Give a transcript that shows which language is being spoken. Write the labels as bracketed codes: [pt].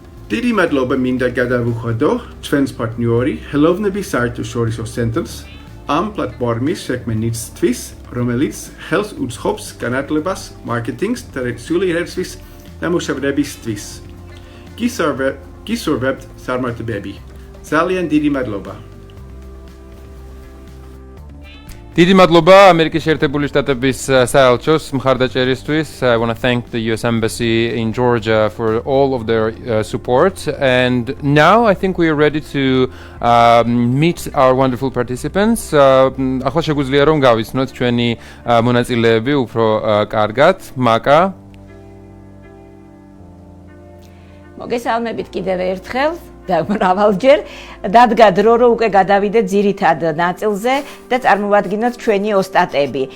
[ka] დიდი მადლობა მინდა გადავუხადო ჩვენს პარტნიორი ხელოვნების საერთაშორისო ცენტრს ამ პლატფორმის შექმნისთვის, რომელიც ხელს უწყობს განათლებას, მარკეტინგს, ტრადიციული რეწვის ნამუშევრებისთვის. გისურვებთ წარმატებები. ძალიან დიდი მადლობა. დიდი მადლობა ამერიკის შეერთებული შტატების საელჩოს მხარდაჭერისთვის. [en] I want to thank the US Embassy in Georgia for all of their support. And now I think we are ready to meet our wonderful participants. [ka] ახლა შეგვიძლია რომ გავიცნოთ ჩვენი მონაწილეები უფრო კარგად. მაკა. მოგესალმებით კიდევ ერთხელ. და მრავალჯერ დადგა დრო, რომ უკვე გადავიდეთ ძირითად ნაწილზე და წარმოვადგინოთ ჩვენი ოსტატები.